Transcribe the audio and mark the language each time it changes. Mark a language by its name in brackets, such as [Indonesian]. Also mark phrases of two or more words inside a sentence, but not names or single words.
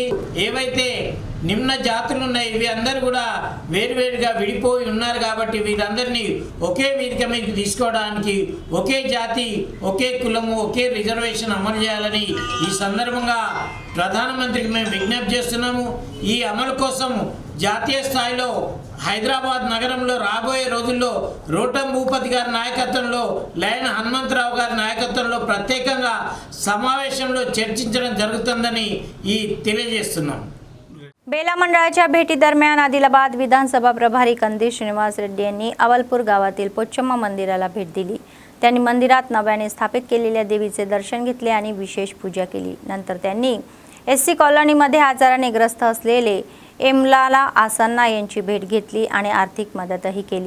[Telugu] ఏవైతే నిమ్న జాతులు ఉన్నాయి ఇవి అందరూ కూడా వేరువేరుగా విడిపోయి ఉన్నారు కాబట్టి వీరందరినీ ఒకే వేదిక మీదకి తీసుకోవడానికి ఒకే జాతి, ఒకే కులము, ఒకే రిజర్వేషన్ అమలు చేయాలని ఈ సందర్భంగా ప్రధానమంత్రికి మేము విజ్ఞప్తి చేస్తున్నాము. ఈ అమలు కోసం జాతీయ స్థాయిలో హైదరాబాద్ నగరంలో రాబోయే రోజుల్లో రోటం భూపతి గారి నాయకత్వంలో, లయన్ హనుమంతరావు గారి నాయకత్వంలో ప్రత్యేకంగా సమావేశంలో చర్చించడం జరుగుతుందని తెలియజేస్తున్నాం. [Marathi] बेला मंडळाच्या भेटीदरम्यान आदिलाबाद विधानसभा प्रभारी कंदी श्रीनिवास रेड्डी यांनी अवलपूर गावातील पोचम्मा मंदिराला भेट दिली. त्यांनी मंदिरात नव्याने स्थापित केलेल्या देवीचे दर्शन घेतले आणि विशेष पूजा केली. नंतर त्यांनी एससी कॉलनीमध्ये आजाराने ग्रस्त असलेले एमलाला आसन्ना यांची भेट घेतली आणि आर्थिक मदतही केली.